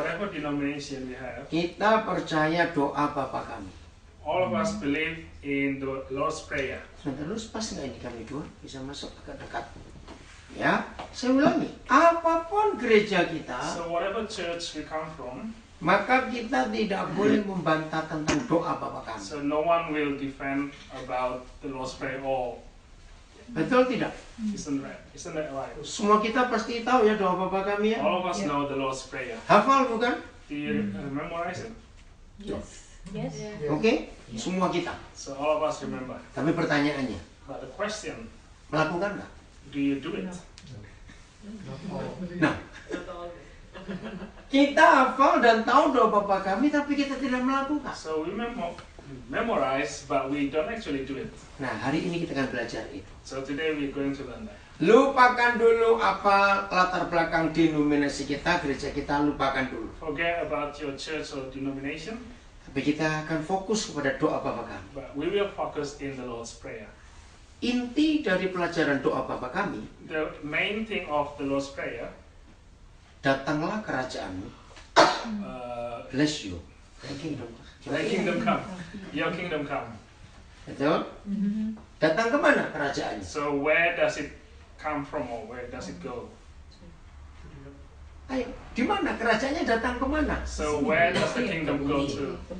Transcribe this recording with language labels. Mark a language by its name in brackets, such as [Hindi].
[English] Whatever denomination we have, [Indonesian] kita percaya doa Bapa kami. [English] all of us believe in the Lord's Prayer. [Indonesian] Sebentar, terus pas nggak ini kami dua bisa masuk agak dekat. Ya, saya ulangi. Apapun gereja kita, [English] So whatever church we come from, [Indonesian] maka kita tidak boleh membantah tentang doa Bapa kami. [English] so no one will defend about the Lord's Prayer or [Indonesian] Betul tidak? [English] isn't that right? [Indonesian] Semua kita pasti tahu ya doa Bapa kami ya. [English] All of us know the Lord's Prayer. [Indonesian] Hafal bukan? [English] Do you memorize it? Yes. Yes. [Indonesian] Oke? Semua kita. [English] So all of us remember. [Indonesian] Tapi pertanyaannya, [English] But the question, [Indonesian] melakukan nggak? [English] do you do it? [Indonesian] Nah, kita hafal dan tahu doa Bapa kami, tapi kita tidak melakukan. [English] So we memorize, but we don't actually do it. [Indonesian] Nah, hari ini kita akan belajar itu. [English] So today we're going to learn that. [Indonesian] Lupakan dulu apa latar belakang denominasi kita, gereja kita, lupakan dulu. [English] Forget about your church or denomination, [Indonesian] Tapi kita akan fokus kepada doa Bapa kami. [English] but we will focus in the Lord's Prayer. [Indonesian] Inti dari pelajaran doa Bapa kami, [English] The main thing of the Lord's Prayer, [Indonesian] datanglah kerajaanmu, [English] bless you. Thy kingdom come, your kingdom come. [Indonesian] Betul? Datang kemana kerajaannya? [English] So where does it come from or where does it go? [Indonesian] Ayo, di mana kerajaannya datang kemana? [English] So where does the kingdom go to?